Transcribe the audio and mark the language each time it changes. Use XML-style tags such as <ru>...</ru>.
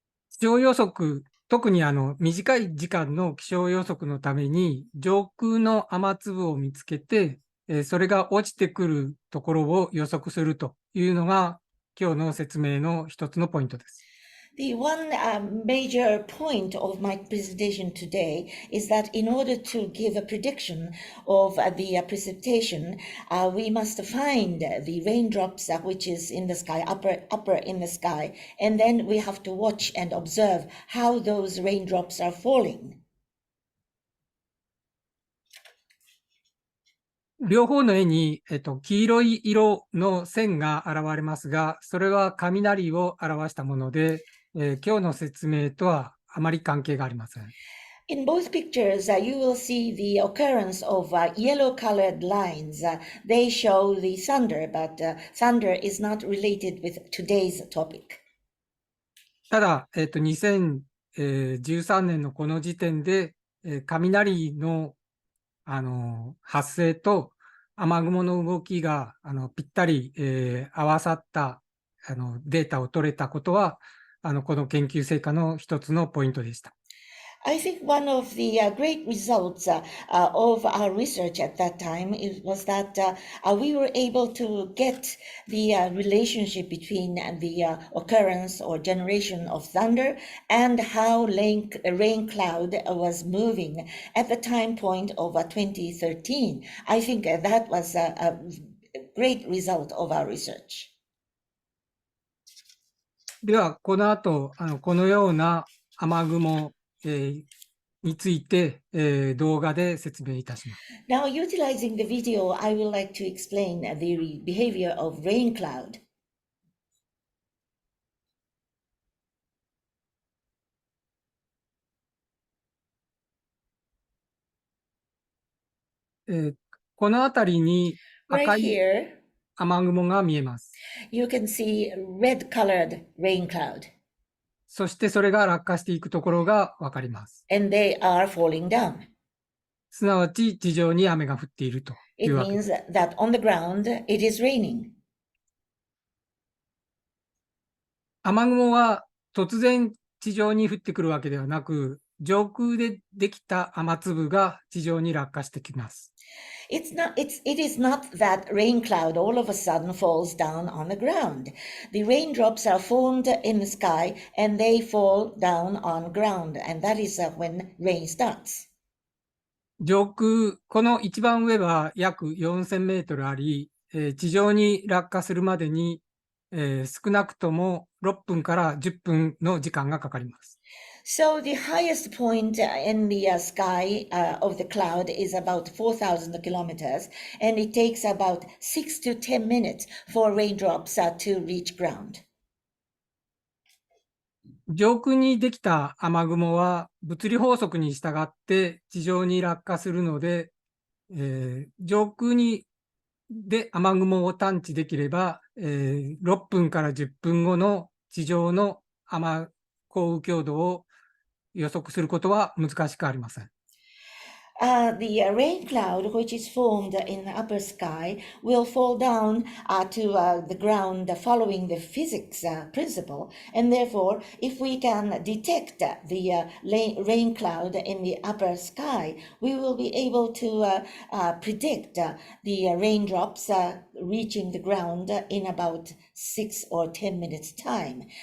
<ja>気象予測、特に短い時間の気象予測のために上空の雨粒を見つけて、それが落ちてくるところを予測するというのが今日の説明の一つのポイントです。</ja> <en>The one major point of my presentation today is that in order to give a prediction of the precipitation, we must find the raindrops which is in the sky, upper in the sky, and then we have to watch and observe how those raindrops are falling.</en> <ja>両方の絵に、黄色い色の線が現れますが、それは雷を表したもので、今日の説明とはあまり関係がありません。</ja> <en>In both pictures, you will see the occurrence of yellow-colored lines. They show the thunder, but thunder is not related with today's topic.</en> <ja>ただ、2013年のこの時点で、雷の、発生と雨雲の動きがぴったり、合わさったデータを取れたことは、この研究成果の一つのポイントでした。</ja> <en>I think one of the great results of our research at that time was that we were able to get the relationship between the occurrence or generation of thunder and how rain cloud was moving at the time point of 2013. I think that was a great result of our research.</en> <ja>では、この後、このような雨雲、について、動画で説明いたします。</ja> <en>Now, utilizing the video, I would like to explain the behavior of rain cloud.</en> <ja>この辺りに</ja> <en>Right</en> <ja>赤い</ja> <en>here,</en> <ja>雨雲が見えます。</ja> <en>you can see red-colored rain cloud,</en> <ja>そしてそれが落下していくところがわかります。</ja> <en>and they are falling down.</en> <ja>すなわち地上に雨が降っているとい</ja> <en>It</en> <ja>うわけです。</ja> <en>means that on the ground, it is raining.</en> <ja>雨雲は突然地上に降ってくるわけではなく、上空でできた雨粒が地上に落下してきます。</ja> <en>It is not that rain cloud all of a sudden falls down on the ground. The raindrops are formed in the sky and they fall down on ground, and that is when rain starts.</en> <ja>上空、この一番上は約4000メートルあり、地上に落下するまでに、少なくとも6分から10分の時間がかかります。</ja> <en>So the highest point in the sky of the cloud is about 4,000 kilometers, and it takes about 6 to 10 minutes for raindrops to reach ground. 上空にできた雨雲は物理法則に従って地上に落下するので、上空で雨雲を探知できれば、6分から10分後の地上の降雨強度を予測することは難しくありません。 The rain cloud, which is formed in the upper sky, will fall down to the ground following the physics principle. And therefore, if we can detect the rain cloud in the upper sky, we will be able to predict the raindrops reaching the ground in about 6 or 10 minutes time.</en>